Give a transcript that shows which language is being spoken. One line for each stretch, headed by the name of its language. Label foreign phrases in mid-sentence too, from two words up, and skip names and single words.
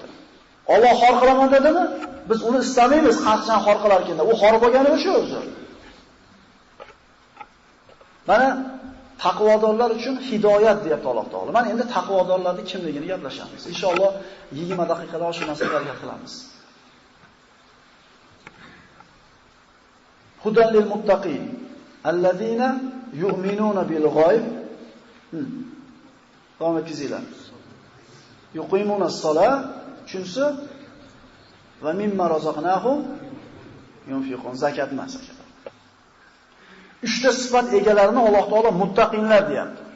Uzbek: Alloh xor qilaman dedimi? Biz uni istamaymiz, qancha xor qilar ekanda. U xor bo'lgani o'sha o'zi. Mana taqvodorlar uchun hidoyat deyapti Alloh taolo. Mana endi taqvodorlarning kimligini gaplashamiz. Inshaalloh 20 daqiqada shu narsaga harakat qilamiz.
Arabic: هدى للمتقين الذين يؤمنون بالغيب.
Uzbek: Davom etkizinglar.
Arabic: يقيمون الصلاة, chunsi ومما رزقناهم ينفقون.
Uzbek: Zakat emas. 3 ta sifat egalarini Alloh taolo muttaqinlar deyapti.